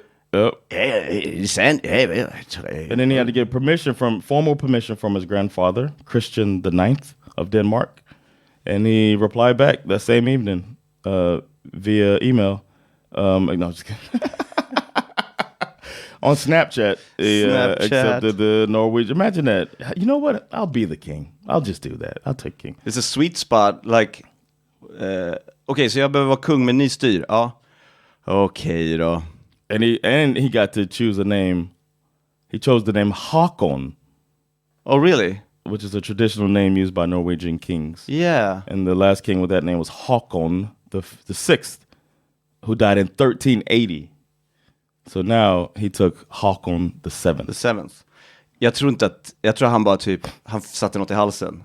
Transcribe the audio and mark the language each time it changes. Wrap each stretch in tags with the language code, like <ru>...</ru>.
<en>And then he had to get formal permission from his grandfather, Christian IX of Denmark. And he replied back that same evening via email. No, just kidding. On Snapchat, he accepted the Norwegian. Imagine that. You know what? I'll be the king. I'll just do that. I'll take king. It's a sweet spot. Like, okay,</en> <sv>så jag behöver vara kung med ny styr. Ja. Okej då.</sv> <en>And he got to choose a name. He chose the name Håkon. Oh, really? Which is a traditional name used by Norwegian kings. Yeah. And the last king with that name was Håkon the sixth, who died in 1380. So now he took Håkon the seventh. The seventh.</en> <sv>Jag tror han bara han satte något i halsen.</sv>